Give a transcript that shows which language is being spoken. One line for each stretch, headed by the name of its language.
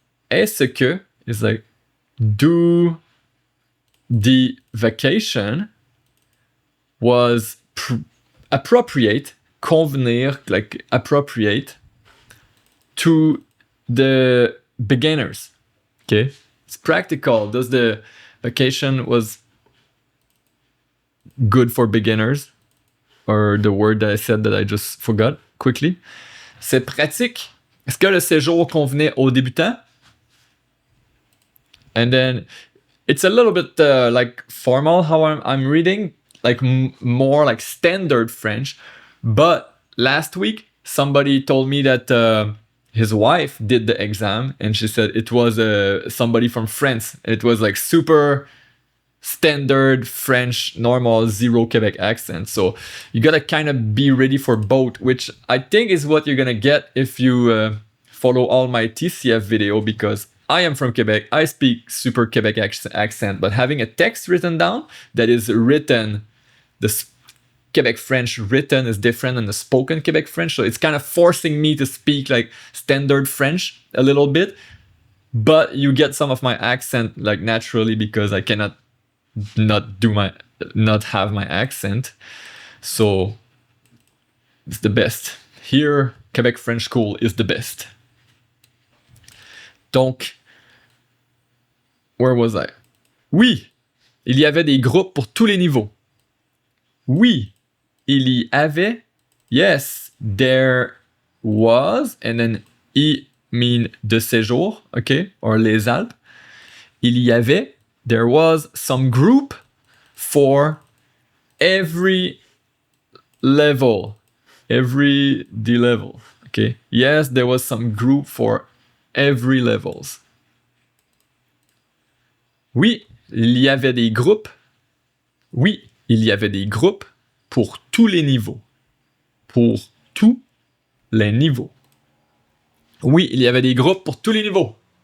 French: Est-ce que,
English: it's like, do the vacation was appropriate, convenir, like appropriate to the beginners? Okay. It's practical. Does the Vacation was good for beginners, or the word that I said that I just forgot quickly.
French: C'est pratique. Est-ce que le séjour convenait aux débutants?
English: And then it's a little bit like formal how I'm reading, like more like standard French. But last week, somebody told me that his wife did the exam, and she said it was somebody from France. It was like super standard French, normal, zero Quebec accent. So you gotta kind of be ready for both, which I think is what you're gonna get if you follow all my TCF video, because I am from Quebec. I speak super Quebec accent, but having a text written down that is written, the Quebec French written is different than the spoken Quebec French. So it's kind of forcing me to speak like standard French a little bit, but you get some of my accent like naturally because I cannot not have my accent. So it's the best. Here, Quebec French School is the best. Donc, where was I?
French: Oui, il y avait des groupes pour tous les niveaux. Oui, il y avait.
English: Yes, there was. And then I mean
French: de séjour, okay? Or les Alpes. Il y avait.
English: There was some group for every level, every D level, okay? Yes, there was some group for every levels.
French: Oui, il y avait des groupes. Oui, il y avait des groupes pour tous les niveaux. Pour tous les niveaux. Oui, il y avait des groupes pour tous les niveaux.